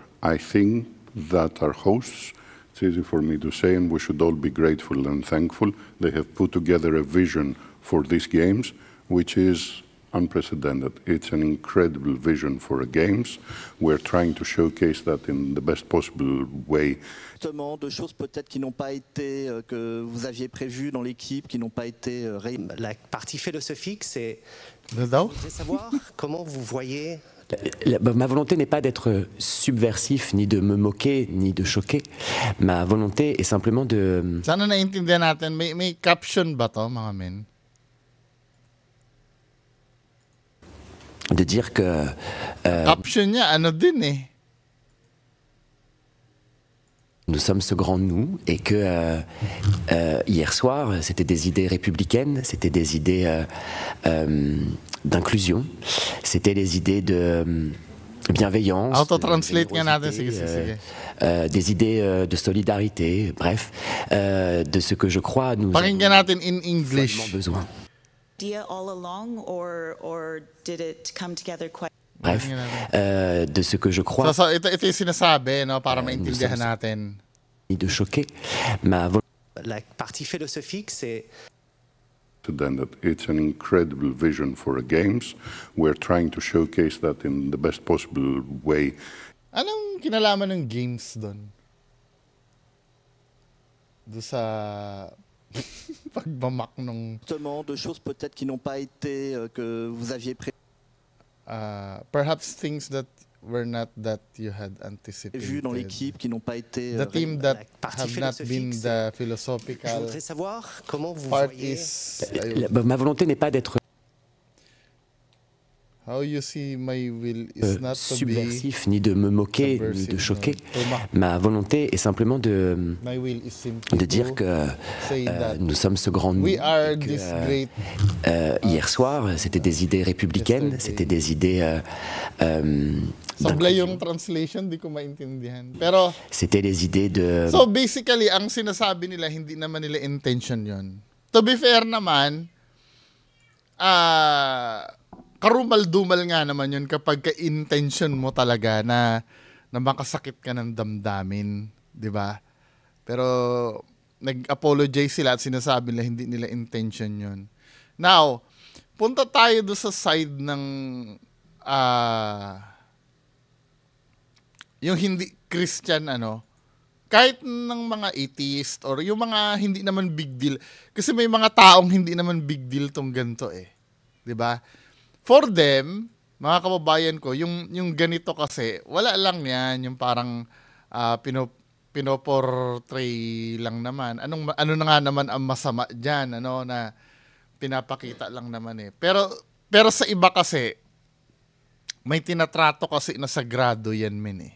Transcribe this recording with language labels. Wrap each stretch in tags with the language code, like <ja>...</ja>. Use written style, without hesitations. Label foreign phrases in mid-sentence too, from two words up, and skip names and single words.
<en>I think that our hosts, it's easy for me to say, and we should all be grateful and thankful, they have put together a vision for these games, which is unprecedented. It's an incredible vision for games. We're trying to showcase that in the best possible way.</en> <fr>Justement, de choses peut-être qui n'ont pas été, que vous aviez prévues dans l'équipe, qui n'ont pas été La partie philosophique, c'est</fr> <tl>Ano</tl> <fr>je</fr> <tl>daw?</tl> <fr>voudrais savoir comment vous voyez. Ma volonté n'est pas d'être subversif, ni de me moquer, ni de choquer. Ma volonté est simplement de...</fr> <tl>Sana naintindihan natin. May caption ba to, mga men?</tl> <fr>de dire que</fr> <tl>Caption niya, ano din eh.</tl> <fr>nous sommes ce grand nous et que hier soir, c'était des idées républicaines, c'était des idées d'inclusion, c'était des idées de bienveillance,</fr> <tl>Auto-translate nga natin.</tl> <fr>générosité,</fr> <tl>Sige, sige.</tl> <fr>des idées de solidarité, bref, de ce que je crois nous</fr> <tl>Pakinggan natin in</tl> <fr>avons</fr> <en>English.</en> <fr>follement besoin.</fr> <en>Idea all along, or did it come together quite?</en> <fr>Bref, de ce que je crois,</fr> <tl>So, ito yung sinasabi, no, para maintindihan natin.</tl> <fr>ni de choquer. Ma volonté La partie philosophique, c'est</fr> <en>It's an incredible vision for games. We're trying to showcase that in the best possible way.</en> <tl>Anong kinalaman ng games doon? Doon sa pagbamak nung</tl> <fr>justement de choses peut-être qui n'ont pas été, que vous aviez prévues</fr> <en>perhaps things that were not that you had anticipated.</en> <fr>dans l'équipe, qui n'ont pas été</fr> <en>The team that</en> <fr>partie</fr> <en>have not been</en> <fr>philosophique,</fr> <en>the</en> <fr>je</fr> <en>philosophical</en> <fr>voudrais savoir comment vous</fr> <en>part</en> <fr>voyez.</fr> <en>is</en> <fr>ma volonté n'est pas d'être</fr> <en>how you see my will is not to be</en> <fr>subversif, ni de me moquer, ni de</fr> <en>subversive,</en> <fr>choquer.</fr> <en>no.</en> <fr>Ma volonté est simplement de</fr> <en>My will is simply</en> <fr>dire</fr> <en>to</en> <fr>que</fr> <en>say that</en> <fr>nous sommes ce grand nous.</fr> <en>we are</en> <fr>et que,</fr> <en>this great.</en> <fr>hier soir, c'était des idées républicaines,</fr> <en>Yesterday.</en> <fr>c'était des idées</fr> <tl>Sablay yung translation, di ko maintindihan. Pero</tl> <fr>c'était des idées de</fr> <en>so basically,</en> <tl>ang sinasabi nila, hindi naman nila intention yon.</tl> <en>To be fair</en> <tl>naman, karumal-dumal nga naman yun kapag ka-intention mo talaga na makasakit ka ng damdamin. Di ba? Pero nag-apologize sila at sinasabi nila hindi nila intention yun. Now, punta tayo do sa side ng yung hindi Christian kahit ng mga atheist or yung mga hindi naman</tl> <en>big deal.</en> <tl>Kasi may mga taong hindi naman</tl> <en>big deal</en> <tl>tong ganito eh. 'Di ba?</tl> <en>For them,</en> <tl>mga kababayan ko, yung ganito kasi, wala lang yan, yung parang pinoportray lang naman. Ano na nga naman ang masama diyan, na pinapakita lang naman eh. Pero sa iba kasi, may tinatrato kasi na sagrado yan, men eh.</tl>